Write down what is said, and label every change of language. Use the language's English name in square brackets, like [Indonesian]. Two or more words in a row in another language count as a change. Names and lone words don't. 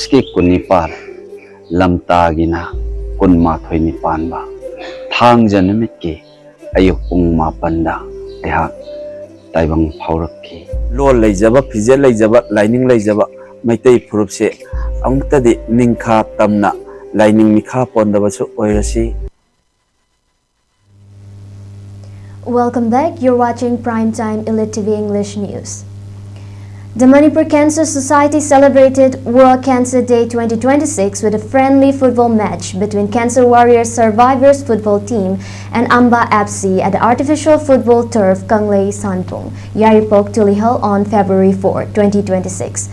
[Manipuri] ke kunipal lamtagina kunmathoi nipanba thangja numit ke ayuk pung mapanda eha taibang phaurakki lol leijaba phije leijaba lining leijaba maitai phurup se amukta de ningkha tamna lining mikha pondaba chu oirasi. [English] Welcome back. You're watching Primetime ELITETV English News. The Manipur Cancer Society celebrated World Cancer Day 2026 with a friendly football match between Cancer Warriors Survivors football team and Amba FC at the artificial football turf Kanglei Sanpong, Yaripok, Tulihal on February 4, 2026.